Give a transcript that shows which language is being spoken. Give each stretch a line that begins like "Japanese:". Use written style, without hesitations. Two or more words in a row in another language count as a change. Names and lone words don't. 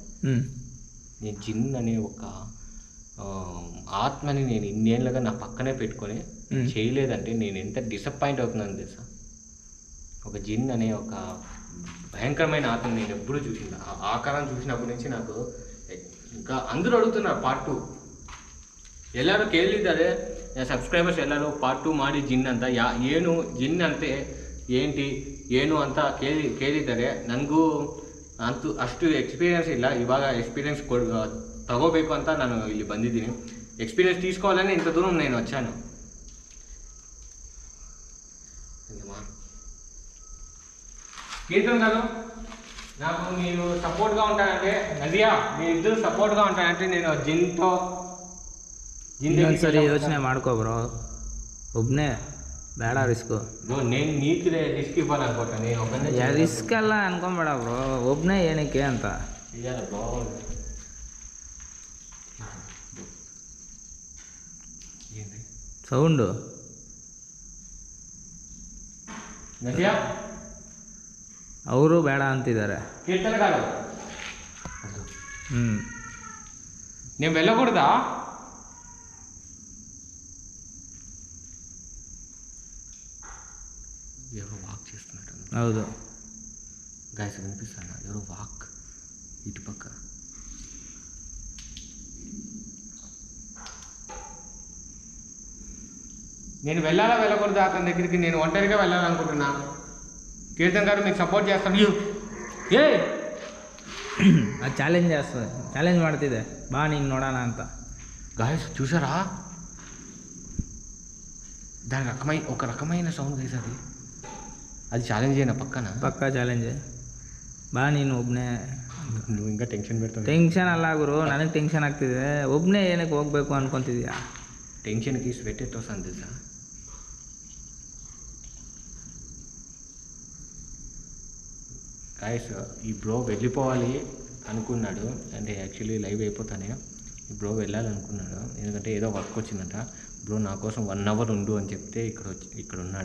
Telugu: నేను జిన్ అనే ఒక ఆత్మని నేను ఇన్నేళ్ళగా నా పక్కనే పెట్టుకొని చేయలేదంటే నేను ఎంత డిసప్పాయింట్ అవుతున్నాను తెలుసా. ఒక జిన్ అనే ఒక భయంకరమైన ఆత్మని నేను ఎప్పుడూ చూసింది. ఆ ఆకారం చూసినప్పటి నుంచి నాకు ఇంకా అందరూ
Kannada: ಅಡುಗುತ್ತಾರೆ ಪಾರ್ಟ್ 2 ಎಲ್ಲರೂ ಕೇಳಿದ್ದಾರೆ ಸಬ್ಸ್ಕ್ರೈಬರ್ಸ್ ಎಲ್ಲರೂ ಪಾರ್ಟ್ 2 ಮಾಡಿ ಜಿನ್ ಅಂತ ಏನು ಜಿನ್ ಅಂತೆ ಏನು ಅಂತ ಕೇಳಿದ್ದಾರೆ. ನನಗೂ ಅಂತೂ ಅಷ್ಟು ಎಕ್ಸ್ಪೀರಿಯನ್ಸ್ ಇಲ್ಲ. ಇವಾಗ ಎಕ್ಸ್ಪೀರಿಯನ್ಸ್ ತಗೋಬೇಕು ಅಂತ ನಾನು ಇಲ್ಲಿ ಬಂದಿದ್ದೀನಿ.
Telugu: ఎక్స్పీరియన్స్ తీసుకోవాలని ఇంత దూరం నేను వచ్చాను. కీర్తన్ గారు నాకు మీరు సపోర్ట్గా ఉంటానంటే నదియా మీరు ఇద్దరు సపోర్ట్గా ఉంటానంటే నేను జిన్తో
Kannada: ಸರಿ ಯೋಚನೆ ಮಾಡ್ಕೋ ಬ್ರೋ. ಒಬ್ಬನೇ ಬೇಡ ರಿಸ್ಕು.
Telugu: నేను నీకు రిస్క్ ఇవ్వాలనుకుంటా. నేను ಒಬ್ಬನೇ
Kannada: ರಿಸ್ಕ್ ಎಲ್ಲ ಅನ್ಕೊಂಬೇಡ ಬ್ರೋ. ಒಬ್ಬನೇ ಏನಕ್ಕೆ ಅಂತ ಬ್ರೋ. ಸೌಂಡು ನದಿಯಾ ಅವರು ಬೇಡ ಅಂತಿದ್ದಾರೆ.
Telugu: కీర్తనగారు నేను వెళ్ళకూడదా? ఎవరో వాక్ చేస్తున్నట్టు.
Kannada: ಹೌದು
Telugu: గాయస్ వినిపిస్తాను. ఎవరో వాక్ ఇటుపక్క. నేను వెళ్ళకూడదా అతని దగ్గరికి? నేను ఒంటరిగా వెళ్ళాలనుకుంటున్నా. కీర్తన్ గారు మీకు సపోర్ట్ చేస్తాను. ఏ
Kannada: ಅದು ಚಾಲೆಂಜ್ ಮಾಡ್ತಿದೆ. ಬಾ ನೀನು ನೋಡೋಣ ಅಂತ.
Telugu: గాయస్ చూసారా? దాని ఒక రకమైన
English: sound guys.
Telugu: అది ఛాలెంజ్ అయినా పక్కా
Kannada: ಚಾಲೆಂಜ್. ಬಾ ನೀನು ಒಬ್ಬನೇ.
Telugu: నువ్వు ఇంకా టెన్షన్ పెడతావు.
Kannada: ಟೆನ್ಷನ್ ಅಲ್ಲ ಗುರು, ನನಗೆ ಟೆನ್ಷನ್ ಆಗ್ತಿದೆ. ಒಬ್ಬನೇ ಏನಕ್ಕೆ ಹೋಗ್ಬೇಕು ಅನ್ಕೊತಿದ್ಯಾ?
Telugu: టెన్షన్కి స్వెట్ ఎట్టొస్తుంది తెలుసా? గాయస్ ఈ బ్రో వెళ్ళిపోవాలి అనుకున్నాడు. అంటే
English: actually live
Telugu: అయిపోతానే ఈ బ్రో వెళ్ళాలనుకున్నాడు. ఎందుకంటే ఏదో వర్క్ వచ్చిందంట. ಬ್ರೋ నా కోసం 1 hour ఉండు అని చెప్తే ఇక్కడ ఉన్నాడు.